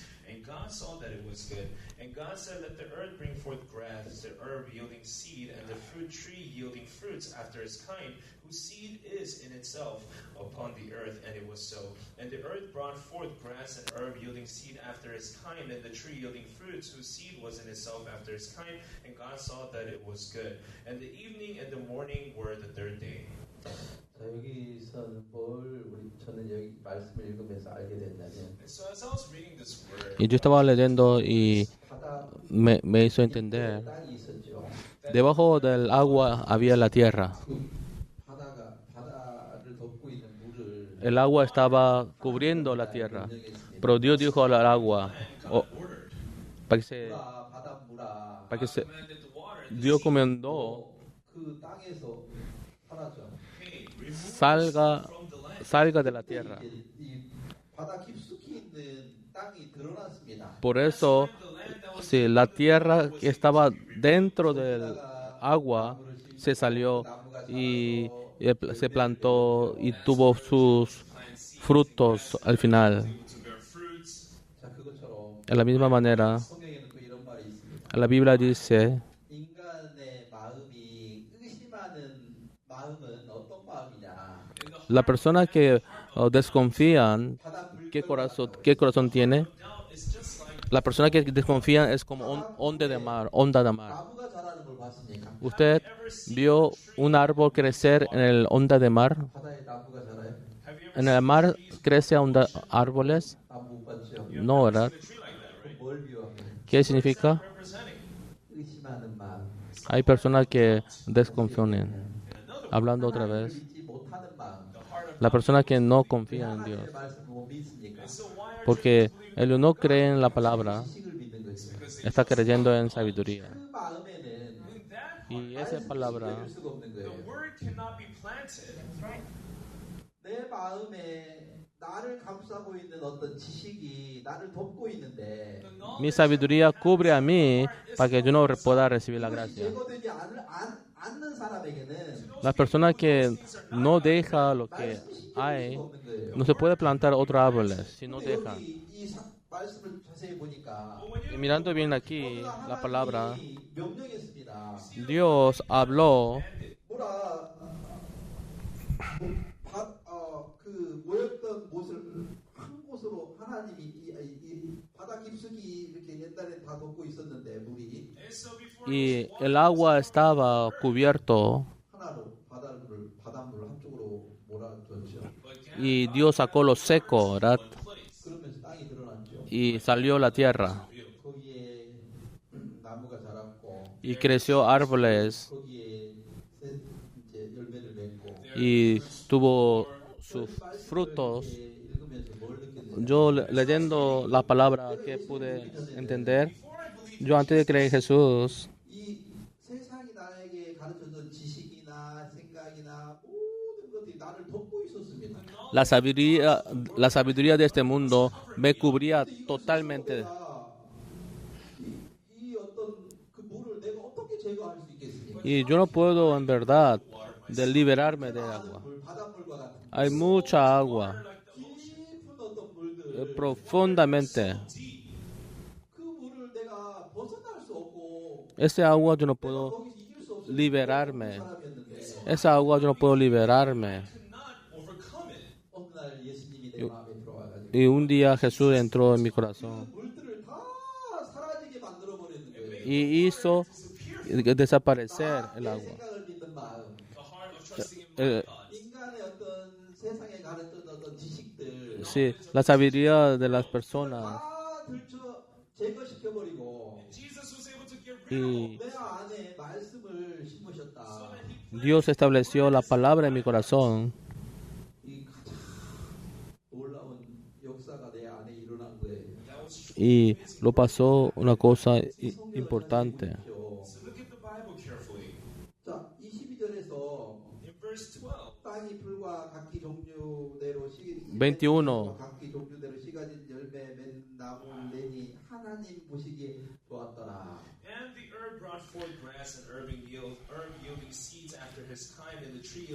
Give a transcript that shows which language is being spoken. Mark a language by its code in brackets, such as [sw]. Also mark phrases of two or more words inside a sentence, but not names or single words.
[en] And God saw that it was good. And God said, let the earth bring forth grass, the herb yielding seed, and the fruit tree yielding fruits after its kind, whose seed is in itself upon the earth. And it was so. And the earth brought forth grass and herb yielding seed after its kind, and the tree yielding fruits, whose seed was in itself after its kind. And God saw that it was good. And the evening and the morning were the third day. [ko] 자, 여기서는 저는 여기 말씀을 읽으면서 알게 됐냐면 [en] And so as I was reading this word, [es] Y yo estaba leyendo y [ko] 바다 [es] me hizo entender. [ko] 땅이 있었죠. [es] Debajo del agua había la tierra. [ko] 그 바다를 덮고 있는 물을 [es] El agua estaba cubriendo la tierra. [ko] 명령했습니다. [es] Pero Dios dijo al agua, oh, para que se, [ko] 바다 물아 [es] para que se, [en] commanded the water, [es] Dios comendó, [ko] 그 땅에서 사라져. [en] hey, remove [es] salga, [en] from the land. [es] salga de la tierra. [ko] 이제 이 바다 깊숙이 있는 땅이 드러났습니다. [es] Por eso, si la tierra que estaba dentro del agua se salió y se plantó y tuvo sus frutos al final. [en] To bear fruits. [ko] 자, 그것처럼 [es] De la misma manera, [ko] 성경에는 또 이런 말이 있습니다. [es] la Biblia dice, [ko] 인간의 마음이 의심하는 마음은 어떤 마음이냐? [es] la persona que desconfían, [ko] 바다 물 [es] ¿qué corazón tiene? [en] Now it's just like [es] La persona que desconfía es como onda de mar. [ko] 나무가 자라는 걸 봤습니까? [es] ¿Usted vio un árbol crecer en el onda de mar? [ko] 바다에 나무가 자라요? [en] have you ever [es] ¿En el mar crece árboles? [ko] 나무 못 봤죠. [es] No, ¿verdad? [en] seen a tree like that, right? [ko] 뭘 비유합니까? [es] ¿Qué significa? [en] Representing. [ko] 의심하는 마음. [es] Hay personas que desconfían. Hablando otra vez, [ko] 믿지 못하는 마음. [en] The heart of [es] la persona que no confía en Dios. [ko] 하나님의 말씀 못 믿습니까? [en] so why are [es] Porque el que no cree en la palabra [ko] 지식을 믿는 거죠. [es] está creyendo en sabiduría. [ko] 그 마음에는 [en] in that [es] Y esa [ko] 말씀이 [es] palabra [ko] 될 수가 없는 [en] the [ko] 거예요. [en] word cannot be planted? [ko] 내 마음에 나를 감싸고 있는 어떤 지식이 나를 덮고 있는데 [es] mi sabiduría cubre a mí para que yo no pueda recibir la [ko] 그것이 [es] gracia. [ko] 제거되지 않는 사람에게는 [es] La persona que no deja lo que hay, [ko] 없는 거예요. [es] no se puede plantar otros árboles si no deja. [ko] 여기 이 말씀을 자세히 보니까 [es] Y mirando bien aquí la palabra, [ko] 하나님이 명령했습니다. [es] Dios habló [ko] 뭐라 그 모였던 곳을 한 곳으로 하나님이 이 바다 깊숙이 이렇게 옛날에 다 덮고 있었는데 물이 [en] And so before [es] y el agua estaba cubierto [ko] 하나로 바닷물 한쪽으로 몰아줬죠. [es] y Dios sacó lo seco, ¿verdad? [ko] 그러면서 땅이 드러났죠. [es] Y salió la tierra [ko] 거기에 나무가 자랐고 [es] y creció árboles [ko] 거기에 이제 열매를 맺고 [es] y tuvo sus frutos. [ko] 읽으면서 뭘 느꼈는지 [es] Yo leyendo la palabra que pude entender, yo antes de creer en Jesús, [ko] 이 세상이 나에게 가르쳐준 지식이나 생각이나 모든 것들이 나를 덮고 있었습니다. [es] la sabiduría de este mundo me cubría totalmente. [ko] 이 어떤 그 물을 내가 어떻게 제거할 수 있겠습니까? [es] Y yo no puedo en verdad liberarme de agua. [ko] 바닷물과 같은 [es] Hay mucha agua, [ko] 깊은 어떤 물들 [es] profundamente. [ko] 그 물을 내가 벗어날 수 없고 [es] Ese agua yo no puedo [ko] 거기서 이길 수 없을 [es] liberarme. 사람이었는데 Esa agua yo no puedo liberarme. [en] cannot overcome it. [ko] 어느 날 예수님이 내 마음에 들어와가지고 [es] Y un día Jesús entró en mi corazón [ko] 물들을 다 사라지게 만들어 버리는 거예요. [es] y hizo desaparecer el agua. [ko] 생각을 믿는 마음, [en] The heart of trusting in Eh, my thoughts. [ko] 인간의 어떤 세상에 가르쳤던 어떤 지식들 [es] Sí, la sabiduría de las personas [ko] 다 제거시켜버리고 [en] Jesus was able to get rid of [es] Y [ko] 내 안에 말씀을 심으셨다. [es] Dios estableció la palabra en mi corazón. [ko] 이 가장 놀라운 역사가 내 안에 일어난 거예요. [en] that was true. [es] Y lo pasó una cosa importante. [en] So look at the Bible carefully. [ko] 자, 22절에서 [en] In verse 12, [ko] 땅이 풀과 각기 종류대로 [en] 21. [ko] 각기 종류대로 씨가진 열매 맺는 나무를 내니 하나님 보시기에 좋았더라. [en] and the herb brought forth grass and herb yielding seeds after his kind, and the tree yielding